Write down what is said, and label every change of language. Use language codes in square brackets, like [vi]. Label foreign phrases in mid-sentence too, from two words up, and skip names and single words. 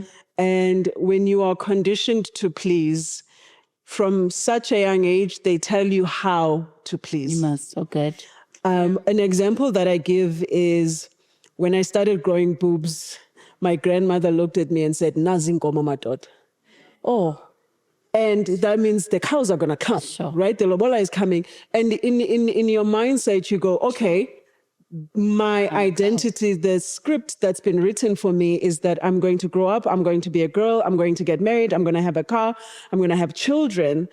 [en] And when you are conditioned to please, from such a young age, they tell you how to please. You must. So good. An example that I give is when I started growing boobs, my grandmother looked at me and said, [zu] "Nazi inkomo madoda." [en] Oh, and that means the cows are going to come, right? The lobola is coming. And in your mindset, you go, okay, my identity, the script that's been written for me is that I'm going to grow up, I'm going to be a girl, I'm going to get married, I'm going to have a car, I'm going to have children.